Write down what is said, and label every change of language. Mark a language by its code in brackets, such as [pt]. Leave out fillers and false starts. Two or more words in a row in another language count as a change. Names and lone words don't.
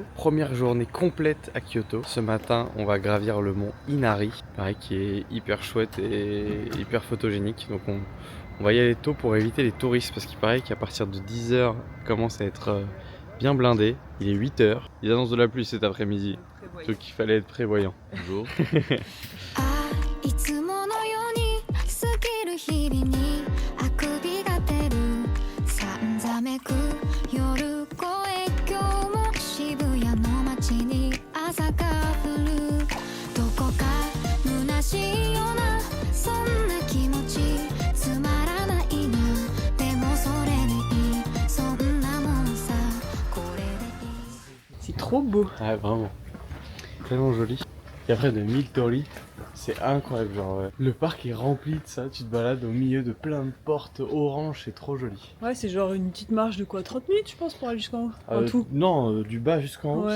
[fr] Première journée complète à Kyoto. Ce matin, on va gravir le mont Inari, pareil, qui est hyper chouette et hyper photogénique. Donc on va y aller tôt pour éviter les touristes, parce qu'il paraît qu'à partir de 10h, commence à être bien blindé. Il est 8h. Ils annoncent de la pluie cet après-midi. Donc il fallait être prévoyant. Bonjour. [ja] いつものように過ぎる日々にあくびが出るさんざめく夜声今日も渋谷の街に朝が降るどこか虚しいようなそんな気持ちつまらないなでもそれでいいそんなもんさこれでいい [fr] C'est trop beau. Ouais, vraiment. Tellement joli. Et après de 1000 torii, c'est incroyable. Genre, le parc est rempli de ça. Tu te balades au milieu de plein de portes oranges, c'est trop joli. Ouais, c'est genre une petite marche de quoi, 30 minutes je pense pour aller jusqu'en haut en tout. Non, du bas jusqu'en haut,